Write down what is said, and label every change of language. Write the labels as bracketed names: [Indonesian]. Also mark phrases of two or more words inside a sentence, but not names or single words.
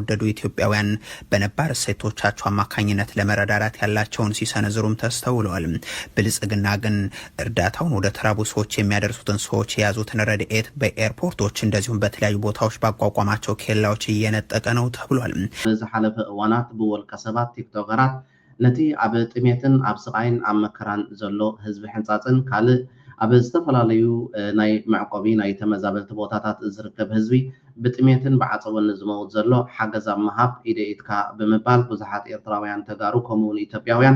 [Amharic] ኢትዮጵያውያን በነባር እሴቶቻቸው አማካኝነት ለመረዳዳት ያላቸውን ሲሰነዝሩም ተስተውለዋል። ብልጽግና ግን እርዳታውን ወደ ተራቡ ሰዎች የሚያደርሱትን ሰዎች የያዙትን ረድኤት በኤርፖርቶች እንደዚሁም በተለያዩ ቦታዎች ባቋቋማቸው ኬላዎች እየነጠቀ ነው ተብሏል። [Tigrinya] ዝሓለፈ እዋናት ብወልቀ ሰባት ቲክቶከራት ነቲ ኣብ ጥሜትን ኣብ ስቃይን ኣብ መከራን ዘሎ ህዝቢ ሕንፃፅን ካልእ ኣብ ዝተፈላለዩ ናይ መዕቆቢ ናይ ተመዛበልቲ ቦታታት ዝርከብ ህዝቢ ብጥሜትን ብዓፀቦን ዝመውት ዘሎ ሓገዝ ኣብ ምሃብ ኢደ ኢድካ ብምባል ብዙሓት ኤርትራውያን ተጋሩ ከምኡውን ኢትዮጵያውያን